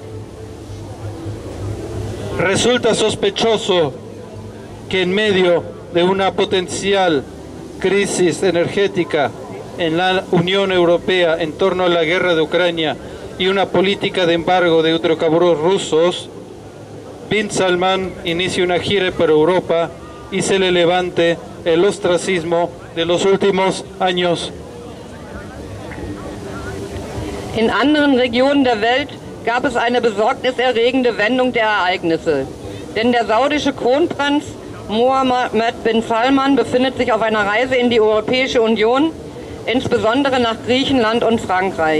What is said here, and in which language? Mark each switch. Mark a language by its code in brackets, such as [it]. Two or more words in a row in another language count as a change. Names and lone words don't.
[es] Resulta sospechoso que en medio de una potencial crisis energética en la Unión Europea en torno a la guerra de Ucrania y una política de embargo de hidrocarburos rusos, bin Salman inicia una gira por Europa y se le levante el ostracismo de los últimos años. [de] In anderen Regionen der Welt gab es eine besorgniserregende Wendung der Ereignisse. Denn der saudische Kronprinz Mohammed bin Salman befindet sich auf einer Reise in die Europäische Union, insbesondere nach Griechenland und Frankreich.